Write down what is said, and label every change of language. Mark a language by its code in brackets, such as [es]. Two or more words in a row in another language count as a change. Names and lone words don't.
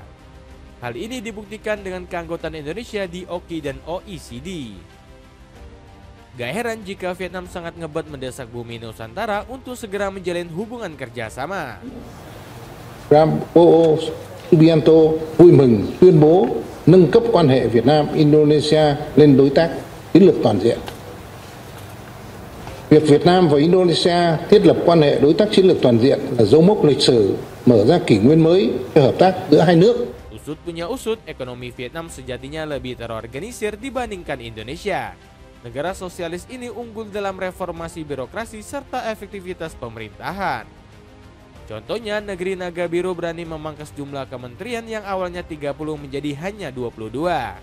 [id] Hal ini dibuktikan dengan keanggotaan Indonesia di OKI dan OECD. Gak heran jika Vietnam sangat ngebet mendesak bumi Nusantara untuk segera menjalin hubungan kerjasama. [vi] Prabowo Subianto vui mừng tuyên bố nâng cấp quan hệ Việt Nam Indonesia lên đối tác chiến lược toàn diện. Việc Việt Nam và Indonesia thiết lập quan hệ đối tác chiến lược toàn diện là dấu mốc lịch sử mở ra kỷ nguyên mới cho hợp tác giữa hai nước. [id] Usut punya usut, ekonomi Vietnam sejatinya lebih terorganisir dibandingkan Indonesia. Negara sosialis ini unggul dalam reformasi birokrasi serta efektivitas pemerintahan. Contohnya, negeri Naga Biru berani memangkas jumlah kementerian yang awalnya 30 menjadi hanya 22.